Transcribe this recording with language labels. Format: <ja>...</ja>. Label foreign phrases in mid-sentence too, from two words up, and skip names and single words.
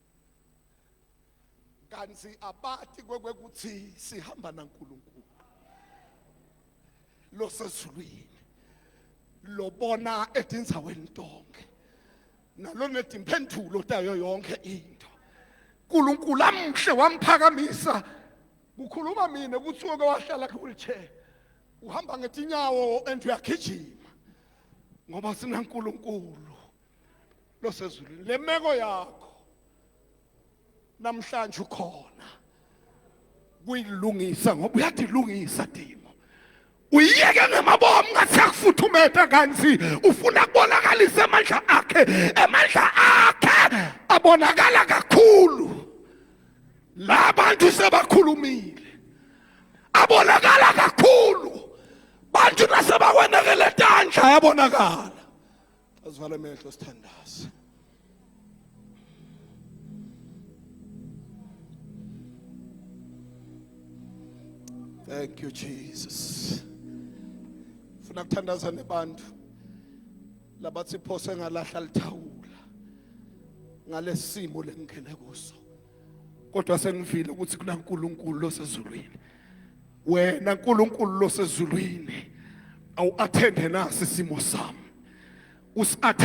<ss>Kanti abathi kwekuthi sihamba naNkulunkulu losezulwini lobona edinzaweni tonke nalo nedimpendulo tayo yonke into. uNkulunkulu amhle wamphakamisa. Kukhuluma mina ukuthi uke wahlala ku-wheelchair uhamba ngetinyawo and uyagijima ngoba sinaNkulunkulu losezulwini. Le meko yakho namhlanje ukhona kuyilungisa ngoba uyadilungisa Dimo. Uyiyeke ngemabomu ngathi akufuthumeta kanti ufuna kubonakalisa amandla akhe abonakala kakhulu. Labantu sebakhulumile abonakala kakhulu. Bantu nasebakwenekele tandla yabonakala. Asivala amehlo sithandaze.</ss> <en>Thank you Jesus.</en> <ss>Funa kuthandaza nebantu labathi phose ngalahla lithawula ngalesimo lengene kuso. Kodwa sengivile ukuthi kunaNkulunkulu losezulwini. Wena uNkulunkulu losezulwini awu-athende nasi isimo sami.</ss>